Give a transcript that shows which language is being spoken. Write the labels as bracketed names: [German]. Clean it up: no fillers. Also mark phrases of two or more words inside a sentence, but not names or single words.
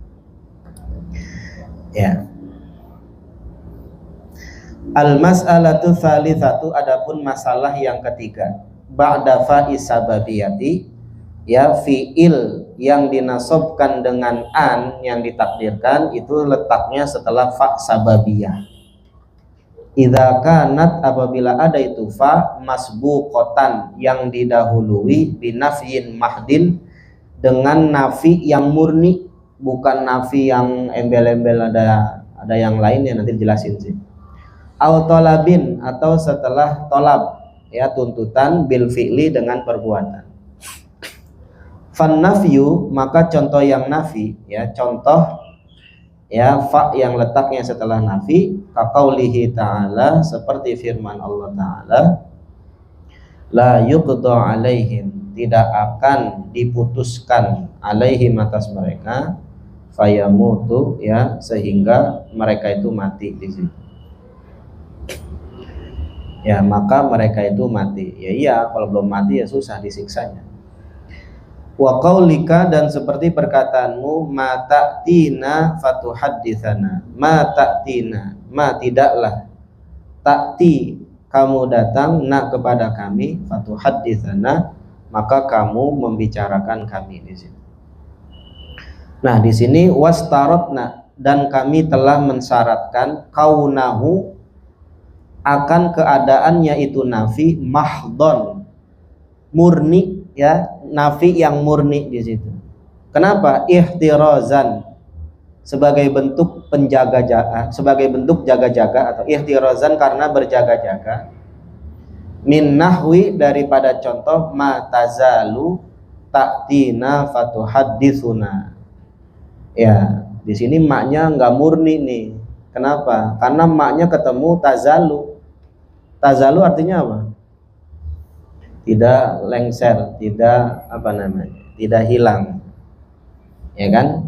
[Indonesian] Ya. [Arabic] المسألة الثالثة, [Indonesian] adapun masalah yang ketiga, [Arabic] بعد فاء السببية, [Indonesian] ya, fi'il yang dinasobkan dengan an yang ditakdirkan itu letaknya setelah fa sababiyah. [Arabic] إذا كانت, [Indonesian] apabila ada itu [Arabic] فاء مسبوقة, [Indonesian] yang didahului [Arabic] بنفي محض, [Indonesian] dengan nafi yang murni, bukan nafi yang embel-embel, ada yang lain yang nanti dijelasin sih. [Arabic] أو طلب, [Indonesian] atau setelah tolab, ya, tuntutan, [Arabic] بالفعل, [Indonesian] dengan perbuatan. [Arabic] فالنفي, [Indonesian] maka contoh yang nafi, ya, contoh, ya, fa yang letaknya setelah nafi, [Arabic] كقوله تعالى, [Indonesian] seperti firman Allah Ta'ala, [Arabic] لا يقضى عليهم, [Indonesian] tidak akan diputuskan, alaihim, atas mereka, fayamutu, ya, sehingga mereka itu mati di situ. Ya, maka mereka itu mati. Ya iya, kalau belum mati ya susah disiksanya. [Arabic] وقولك, [Indonesian] dan seperti perkataanmu, [Arabic] ما تأتينا فتحدثنا ما تأتينا, [Indonesian] ma tidaklah, ta'ti, kamu datang, na, kepada kami, fatuhadditsana, maka kamu membicarakan kami di sini. Nah, di sini wastarotna, dan kami telah mensyaratkan kaunahu, akan keadaannya itu nafi mahdon, murni, ya, nafi yang murni di situ. Kenapa? Ihtirazan, sebagai bentuk penjaga-jaga, sebagai bentuk jaga-jaga, atau ihtirazan karena berjaga-jaga, [Arabic] من نحو, [Indonesian] daripada contoh, [Arabic] ما تزال تأتينا فتحدثنا. [Indonesian] Ya, di sini maknya nggak murni nih. Kenapa? Karena maknya ketemu tazalu. Tazalu artinya apa? Tidak lengser, tidak tidak hilang, ya kan?